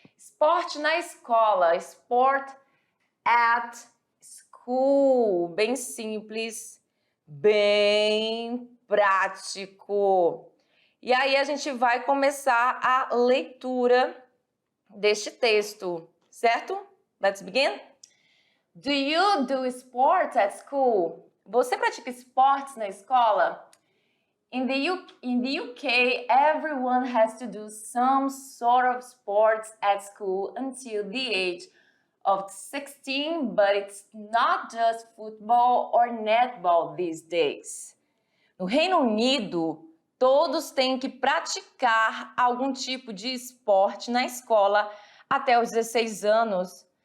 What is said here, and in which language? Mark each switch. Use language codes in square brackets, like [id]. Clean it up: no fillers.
[pt] Esporte na escola, [en] sport at school. [pt] Bem simples, bem prático. E aí a gente vai começar a leitura deste texto, certo? [en] Let's begin. Do you do sports at school? [pt] Você pratica esportes na escola? [en] In the UK, everyone has to do some sort of sports at school until the age of 16, but it's not just football or netball these days. [pt] No Reino Unido, todos têm que praticar algum tipo de esporte na escola até os 16 anos.